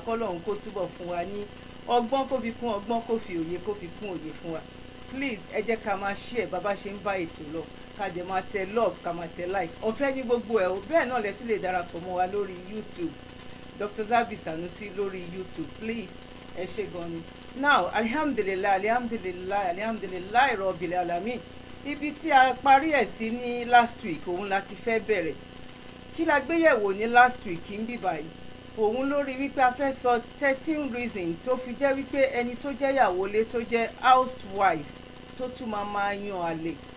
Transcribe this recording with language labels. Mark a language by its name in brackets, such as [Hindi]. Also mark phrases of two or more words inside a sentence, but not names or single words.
[Yoruba] Kọ́lọ́hún kó túbọ̀ fún wa ní ọgbọ́n, kó fi kún ọgbọ́n, kó fi òye, kó fi kún òye fún wa. Please ẹ jẹ́ ká máa share bàbá ṣe ń bá ètò lọ, ká dẹ̀ máa tẹ love, ká máa tẹ like. Ọ̀fẹ́ ní gbogbo ẹ̀ o. Bẹ́ẹ̀ náà lẹ tún lè darapọ̀ mọ́ wa lórí YouTube, Dr. Zabby Sanusi lórí YouTube. Please ẹ ṣé gan ni. [Arabic] Now الحمد لله رب العالمين. [Yoruba] Ibi tí a parí ẹ̀ sí ní [English] last week [Yoruba] òun la ti fẹ́ bẹ̀rẹ̀. Kí la gbéyẹ̀wò ní [English] last week [Yoruba] ń bí báyìí? Òun lórí wípé a fẹ́ sọ 13 reasons tó fi jẹ́ wípé ẹni tó jẹ́ ìyàwó ilé, tó jẹ́ housewife, tó tún máa yan àlè.